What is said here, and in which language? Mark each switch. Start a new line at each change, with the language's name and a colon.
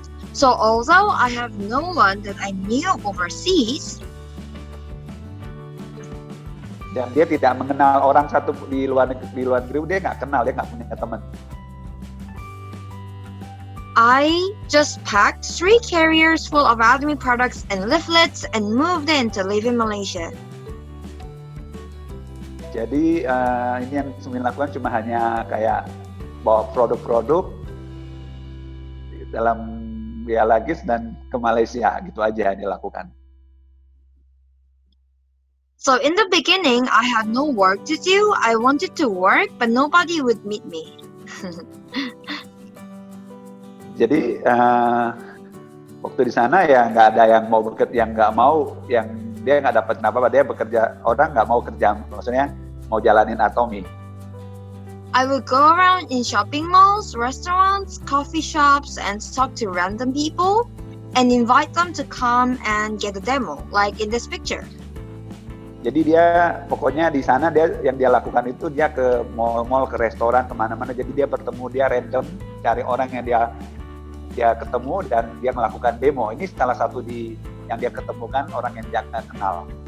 English: So although I have no one that I knew overseas,
Indonesian: dan dia tidak mengenal orang satu di luar negeri, dia nggak kenal, dia nggak punya teman.
English: I just packed 3 carriers full of Atomy products and leaflets and moved in to live in Malaysia.
Indonesian: Jadi ini yang Sumin lakukan cuma hanya kayak bawa produk-produk dalam luggage dan ke Malaysia, gitu aja yang dilakukan.
English: So in the beginning, I had no work to do. I wanted to work, but nobody would meet me.
Indonesian: Jadi waktu di sana ya nggak ada yang mau bekerja, yang dia nggak dapat apa-apa, dia bekerja, orang nggak mau kerja, maksudnya mau jalanin Atomy.
English: I would go around in shopping malls, restaurants, coffee shops, and talk to random people, and invite them to come and get a demo, like in this picture.
Indonesian: Jadi dia pokoknya di sana yang dia lakukan itu dia ke mall-mall, ke restoran, kemana-mana. Jadi dia bertemu, dia random cari orang yang dia ketemu dan dia melakukan demo. Ini salah satu yang dia ketemukan orang yang dia kenal.